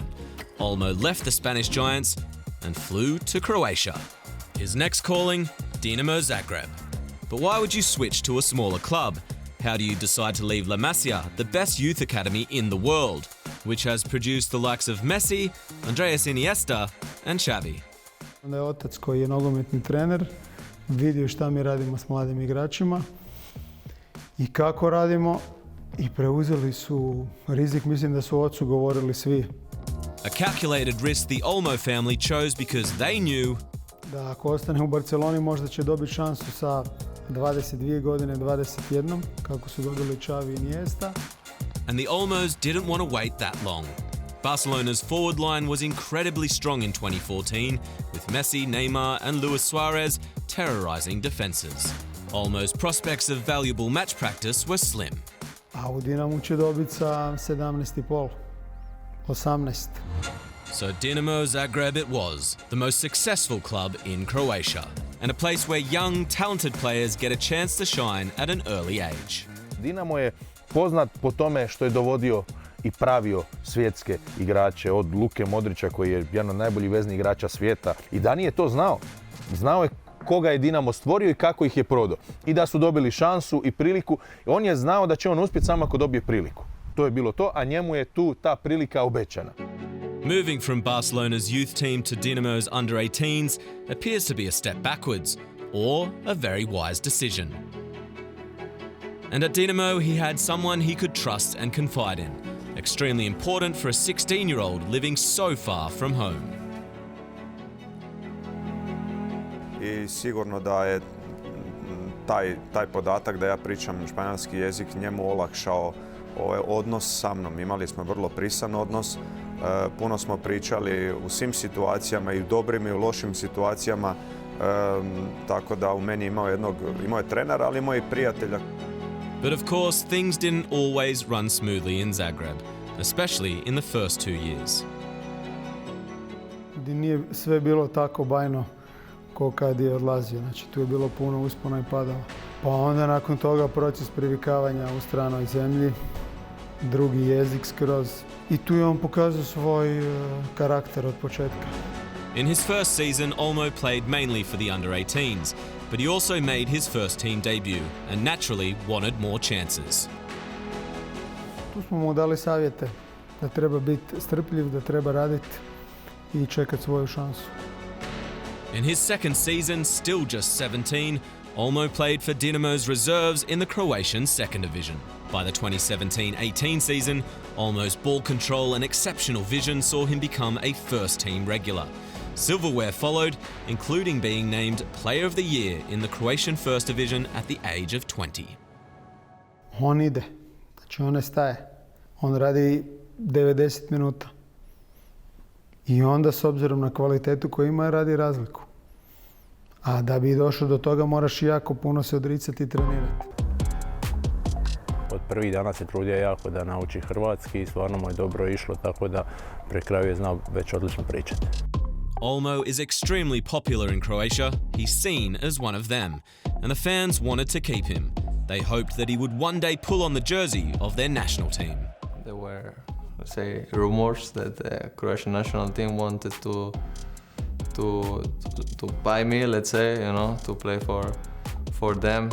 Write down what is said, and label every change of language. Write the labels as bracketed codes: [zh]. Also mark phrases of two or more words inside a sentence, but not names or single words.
[en] Olmo left the Spanish Giants and flew to Croatia. His next calling, Dinamo Zagreb. But why would you switch to a smaller club? How do you decide to leave La Masia, the best youth academy in the world, which has produced the likes of Messi, Andreas Iniesta and Xavi? [hr] Onda je otac koji je nogometni trener vidio šta mi radimo s mladim igračima I kako radimo I preuzeli su rizik, mislim da su ocu govorili svi. [en] A calculated risk the Olmo family chose because they knew [hr] da ako ostane u Barceloni možda će dobiti šansu sa 22 godine, 21, kako su dobili Xavi I Iniesta. [en] And the Olmos didn't want to wait that long. Barcelona's forward line was incredibly strong in 2014, with Messi, Neymar and Luis Suarez terrorizing defenses. Olmo's prospects of valuable match practice were slim. [hr] A u Dinamu će dobiti sa 17,5, 18. [en] So Dinamo Zagreb it was, the most successful club in Croatia, and a place where young, talented players get a chance to shine at an early age. [hr] Dinamo je poznat po tome što je dovodio I pravio svjetske igrače, od Luke Modrića koji je jedan od najboljih veznih igrača svijeta. I Dani je to znao. Znao je koga je Dinamo stvorio I kako ih je prodao. I da su dobili šansu I priliku. On je znao da će on uspjeti samo ako dobije priliku. To je bilo to, a njemu je tu ta prilika obećana. [en] Moving from Barcelona's youth team to Dinamo's under-18s appears to be a step backwards, or a very wise decision. And at Dinamo, he had someone he could trust and confide in, extremely important for a 16-year-old living so far from home. [hr] I sigurno da je taj podatak da ja pričam španjolski jezik njemu olakšao ovaj odnos sa mnom. Imali smo vrlo prisan odnos, puno smo pričali u svim situacijama I u dobrim I u lošim situacijama, tako da u meni imao je trenera, ali imao I prijatelja. [en] But of course, things didn't always run smoothly in Zagreb, especially in the first 2 years. [hr] Nije sve bilo tako bajno ko kad je odlazio. Znači, tu je bilo puno uspona I padova. Pa onda nakon toga proces privikavanja u stranoj zemlji, drugi jezik skroz. I tu je on pokazao svoj karakter od početka. [en] In his first season, Olmo played mainly for the under-18s, but he also made his first team debut and naturally wanted more chances. [hr] Tu smo mu dali savjete da treba biti strpljiv, da treba raditi I čekati svoju šansu. [en] In his second season, still just 17, Olmo played for Dinamo's reserves in the Croatian second division. By the 2017-18 season, Olmo's ball control and exceptional vision saw him become a first-team regular. Silverware followed, including being named Player of the Year in the Croatian First Division at the age of 20. [hr] On ide, znači on ne staje. On radi 90 minuta. I onda s obzirom na kvalitetu koju ima radi razliku. A da bi došao do toga moraš jako puno se odricati i trenirati. Od prvih dana se trudio jako da nauči hrvatski i stvarno mu je dobro išlo, tako da pre kraju je znao već odlično pričati. [en] Olmo is extremely popular in Croatia. He's seen as one of them, and the fans wanted to keep him. They hoped that he would one day pull on the jersey of their national team. There were, let's say, rumors that the Croatian national team wanted to buy me, let's say, you know, to play for them.